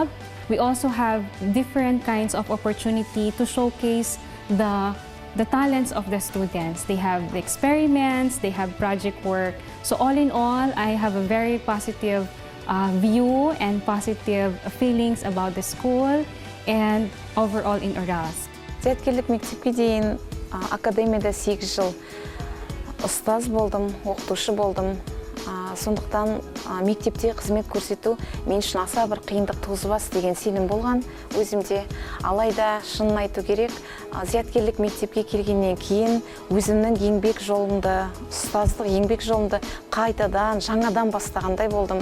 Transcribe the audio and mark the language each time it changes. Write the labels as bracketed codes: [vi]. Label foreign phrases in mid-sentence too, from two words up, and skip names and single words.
[en] We also have different kinds of opportunity to showcase the talents of the students. They have the experiments, they have project work. So all in all, I have a very positive view and positive feelings about the school and overall in Oral. [kk] Зияткерлік мектепке дейін академияда 8 жыл ұстаз болдым, оқытушы болдым. Сондықтан мектепте қызмет көрсету мен үшін аса бір қиындық туғызбас деген сенім болған өзімде. Алайда шынын айту керек, зияткерлік мектепке келгеннен кейін өзімнің еңбек жолымды, ұстаздық еңбек жолымды қайтадан, жаңадан бастағандай болдым.